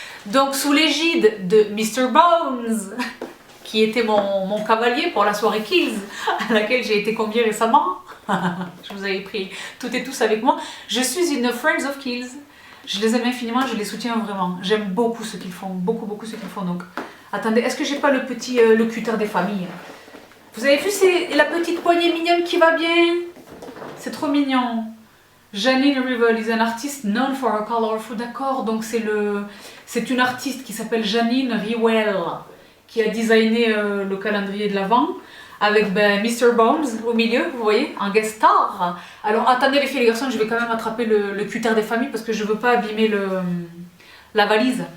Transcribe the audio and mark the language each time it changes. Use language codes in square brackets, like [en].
[fr] Donc sous l'égide de Mr. Bones, qui était mon cavalier pour la soirée Kiehl's, à laquelle j'ai été conviée récemment, je vous avais pris toutes et tous avec moi, je suis une Friends of Kiehl's. Je les aime infiniment, je les soutiens vraiment. J'aime beaucoup ce qu'ils font, beaucoup ce qu'ils font. Donc, attendez, est-ce que j'ai pas le petit le cutter des familles? Vous avez vu, c'est la petite poignée mignonne qui va bien. C'est trop mignon. [en] Janine Rivel is an artist known for her colorful. [fr] D'accord, donc c'est une artiste qui s'appelle Janine Rivel qui a designé le calendrier de l'Avent avec Mr. Bones au milieu, vous voyez, en guest star. Alors attendez les filles et les garçons, je vais quand même attraper le cutter des familles parce que je veux pas abîmer la valise.